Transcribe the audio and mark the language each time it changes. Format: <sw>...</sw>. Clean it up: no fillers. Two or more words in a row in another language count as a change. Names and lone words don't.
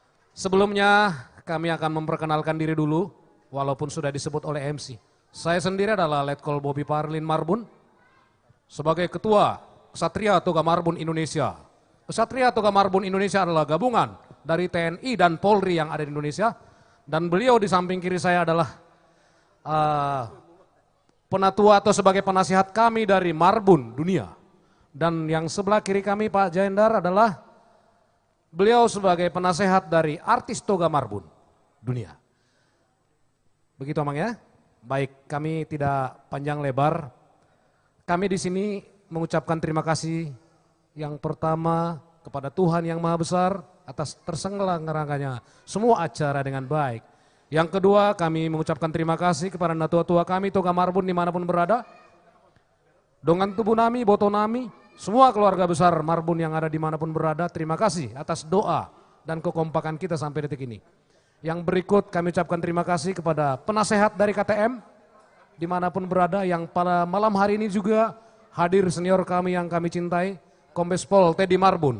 <id>Sebelumnya kami akan memperkenalkan diri dulu, walaupun sudah disebut oleh MC. Saya sendiri adalah Letkol Bobi Parlin Marbun, sebagai Ketua Ksatria Toga Marbun Indonesia. Ksatria Toga Marbun Indonesia adalah gabungan dari TNI dan Polri yang ada di Indonesia, dan beliau di samping kiri saya adalah penatua atau sebagai penasihat kami dari Marbun Dunia. Dan yang sebelah kiri kami Pak Jayendar adalah beliau sebagai penasehat dari artis Toga Marbun Dunia. Begitu Amang ya. Baik, kami tidak panjang lebar. Kami di sini mengucapkan terima kasih yang pertama kepada Tuhan Yang Maha Besar atas terselenggaranya semua acara dengan baik. Yang kedua, kami mengucapkan terima kasih kepada natua-tua kami Toga Marbun dimanapun berada.</id> <bbc>Dongan tubuh nami, boto nami,</bbc> <id>semua keluarga besar Marbun yang ada dimanapun berada, terima kasih atas doa dan kekompakan kita sampai detik ini. Yang berikut kami ucapkan terima kasih kepada penasehat dari KTM dimanapun berada, yang pada malam hari ini juga hadir senior kami yang kami cintai, Kombes Pol Teddy Marbun.</id>